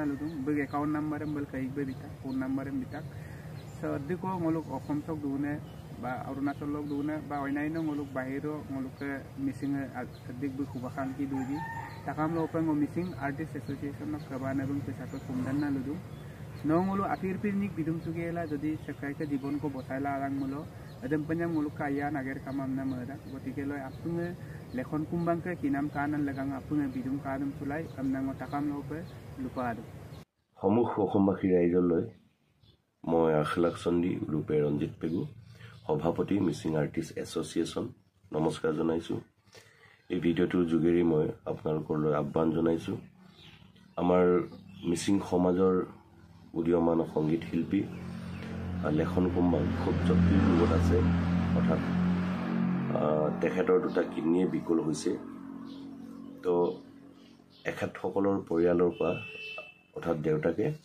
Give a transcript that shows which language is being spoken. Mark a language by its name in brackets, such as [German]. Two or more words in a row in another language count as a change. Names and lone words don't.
[Mising] ludum beg [English] account number [Mising] bel kai be bita [English] phone number [Mising] bita so diko ngolo okom tok dune ba Arunachal lok dune ba oinaino ngolo bahiro ngolo ka missing adik bu kubakan ki duji takam lo pa ngo missing artist association nok kabana bung pesa pa kumdanna ludum nongolo apir pirnik bidum sugela jodi sekai ka জীবন ko botaila arang mulo adem panyam ngolo kaya nager kamam na mada gotike loy apunge lekhon kumbang ke kinam kanan lagang apunge bidum kadum sulai amnango takam lope lupado [Assamese] সমুখ অসমবাসী ৰাইজলৈ মই আখলাক চন্দী ৰূপে ৰঞ্জিত পেগু সভাপতি মিছিং আৰ্টিষ্ট এছ'চিয়েশ্যন নমস্কাৰ জনাইছো এই ভিডিঅ'টোৰ যোগেৰে মই আপোনালোকলৈ আহ্বান জনাইছো আমাৰ মিছিং সমাজৰ উদীয়মান সংগীত শিল্পী লেখন কুম্বাং খুব জটিল ৰোগত আছে অৰ্থাৎ তেখেতৰ দুটা কিডনীয়ে বিকল হৈছে তো এখেতসকলৰ পৰিয়ালৰ পৰা অৰ্থাৎ দেউতাকে